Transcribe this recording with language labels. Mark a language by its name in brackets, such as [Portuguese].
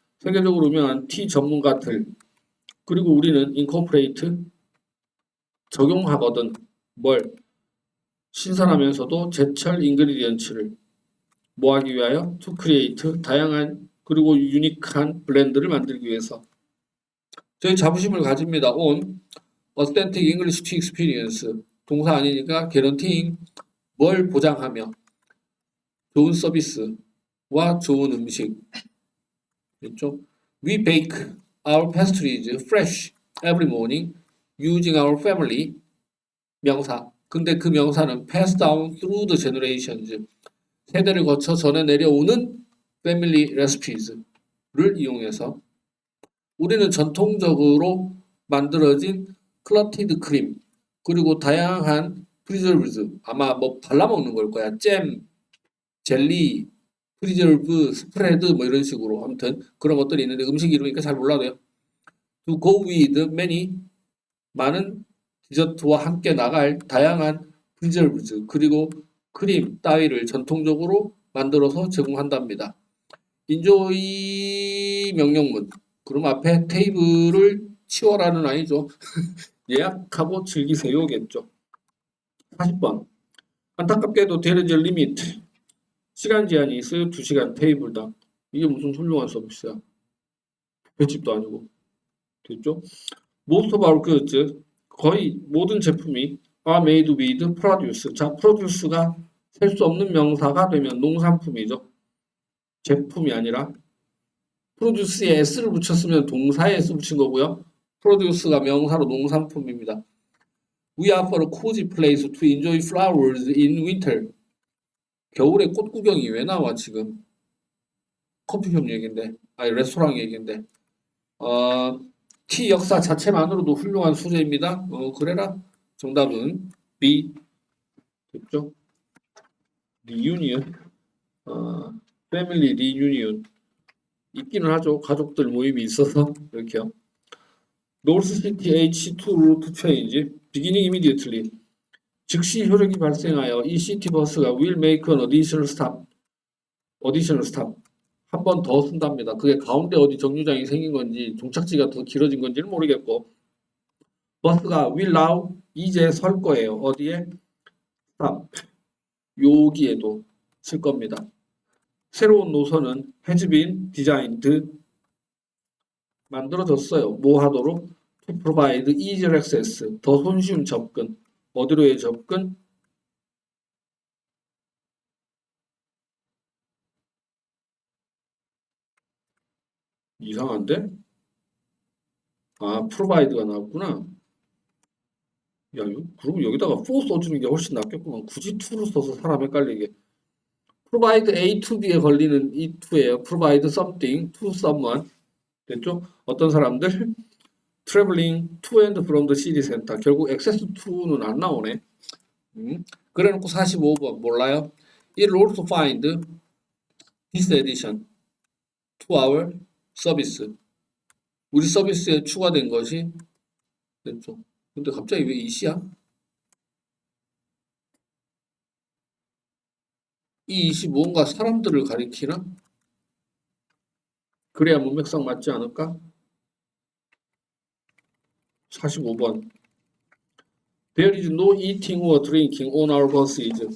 [Korean] 세계적으로 유명한 티 전문가들 그리고 우리는 [English] incorporate [Korean] 적용하거든. 뭘? 신선하면서도 제철 인그리디언츠를 뭐하기 위하여? [English] To create [Korean] 다양한 그리고 유니크한 블렌드를 만들기 위해서 저희 자부심을 가집니다. [English] on authentic English tea experience [Korean] 동사 아니니까 [English] guaranteeing [Korean] 뭘 보장하며 좋은 서비스와 좋은 음식 됐죠? [English] We bake our pastries fresh every morning using our family [Korean] 명사. 근데 그 명사는 [English] pass down through the generations. [Korean] 세대를 거쳐 전해 내려오는 family recipes를 이용해서 우리는 전통적으로 만들어진 클러티드 크림 그리고 다양한 프리저브즈 아마 뭐 발라먹는 걸 거야. 잼, 젤리, 프리저브, 스프레드 뭐 이런 식으로 아무튼 그런 것들이 있는데 음식 이름이니까 잘 몰라도요. [English] To go with many [Korean] 많은 디저트와 함께 나갈 다양한 프리저브즈 그리고 크림 따위를 전통적으로 만들어서 제공한답니다. 인조이 명령문 그럼 앞에 테이블을 치워라는 아니죠. 예약하고 즐기세요겠죠. 40번 안타깝게도 [English] there is a limit [Korean] 시간 제한이 있어요. 2시간 테이블당. 이게 무슨 훌륭한 서비스야. 횟집도 아니고. 됐죠? [English] Most of our goods [Korean] 거의 모든 제품이 [English] are made with produce. [Korean] 자, produce가 셀 수 없는 명사가 되면 농산품이죠. 제품이 아니라 produce에 s를 붙였으면 동사에 s 붙인 거고요. produce가 명사로 농산품입니다. [English] We offer a cozy place to enjoy flowers in winter. [Korean] 겨울에 꽃 구경이 왜 나와 지금? 커피숍 얘기인데, 아니 레스토랑 얘기인데. T 역사 자체만으로도 훌륭한 소재입니다. 그래라. 정답은 B. 됐죠? Reunion, Family Reunion 있기는 하죠. 가족들 모임이 있어서 이렇게요. [English] North City H2 route change beginning immediately. [Korean] 즉시 효력이 발생하여 이 시티 버스가 [English] will make an additional stop. [Korean] 한 번 더 쓴답니다. 그게 가운데 어디 정류장이 생긴 건지 종착지가 더 길어진 건지는 모르겠고 버스가 [English] will now [Korean] 이제 설 거예요. 어디에? stop. 여기에도 쓸 겁니다. 새로운 노선은 [English] has been designed [Korean] 만들어졌어요. 뭐 하도록? [English] to provide easier access [Korean] 더 손쉬운 접근. 어디로의 접근? 이상한데? provide가 나왔구나. 야, 그러면 여기다가 for 써주는 게 훨씬 낫겠구만. 굳이 to를 써서 사람 헷갈리게. provide A to B에 걸리는 이 to예요. [English] provide something to someone. [Korean] 됐죠? 어떤 사람들? [English] traveling to and from the city center. [Korean] 결국 access to는 안 나오네. 그래놓고 45번 몰라요? [English] It will also find this addition to our service. [Korean] 우리 서비스에 추가된 것이 됐죠? 근데 갑자기 왜 이시야? 이 이시 무언가 사람들을 가리키나? 그래야 문맥상 맞지 않을까? 45번 [English] There is no eating or drinking on our buses.